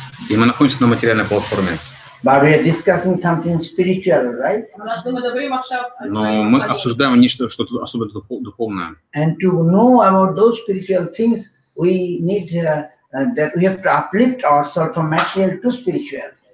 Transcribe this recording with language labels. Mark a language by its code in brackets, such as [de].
[ru] И мы находимся на материальной платформе. [en] But we are discussing something spiritual, right? [he] אנחנו מדברים עכשיו על [ru] Но мы обсуждаем нечто, что-то особенно духовное. [en] And to know about those spiritual things, we need that we have to uplift ourselves from material to spiritual.